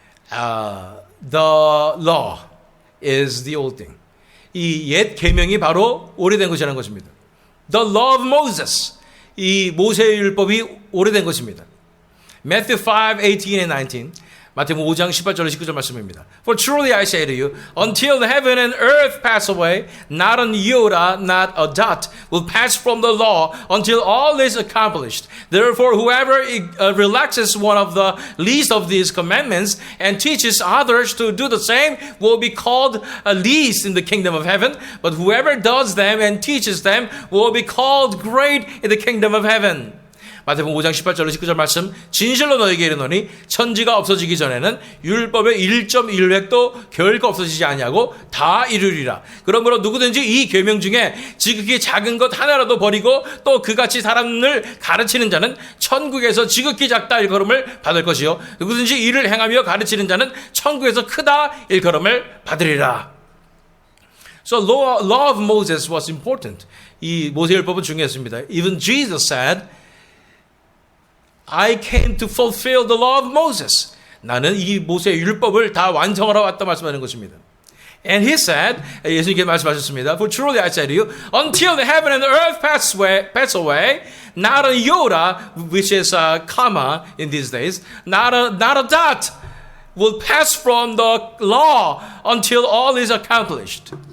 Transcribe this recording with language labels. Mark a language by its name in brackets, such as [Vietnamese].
[English] The law is the old thing. [Korean] 이 옛 계명이 바로 오래된 것이라는 것입니다. [English] The law of Moses. [Korean] 이 모세의 율법이 오래된 것입니다. [English] Matthew 5, 18 and 19. [Korean] 마태복음 5장 18절 19절 말씀입니다. [English] For truly I say to you, until the heaven and earth pass away, not an iota, not a dot will pass from the law until all is accomplished. Therefore, whoever relaxes one of the least of these commandments and teaches others to do the same will be called least in the kingdom of heaven. But whoever does them and teaches them will be called great in the kingdom of heaven. [Korean] 마태복음 5장 18절 19절 말씀 진실로 너희에게 이르노니 천지가 없어지기 전에는 율법의 1.1획도 결코 없어지지 아니하고 다 이루리라. 그러므로 누구든지 이 계명 중에 지극히 작은 것 하나라도 버리고 또 그같이 사람을 가르치는 자는 천국에서 지극히 작다 일컬음을 받을 것이요 누구든지 이를 행하며 가르치는 자는 천국에서 크다 일컬음을 받으리라. [English] So law of Moses was important. [Korean] 이 모세율법은 중요했습니다. [English] Even Jesus said I came to fulfill the law of Moses. [Korean] 나는 이 모세의 율법을 다 완성하러 왔다 말씀하는 것입니다. [English] And he said, [Korean] 예수님께 말씀하셨습니다. [English] For truly I say to you, until the heaven and the earth pass away, not a iota, which is a comma in these days, not a dot, will pass from the law until all is accomplished.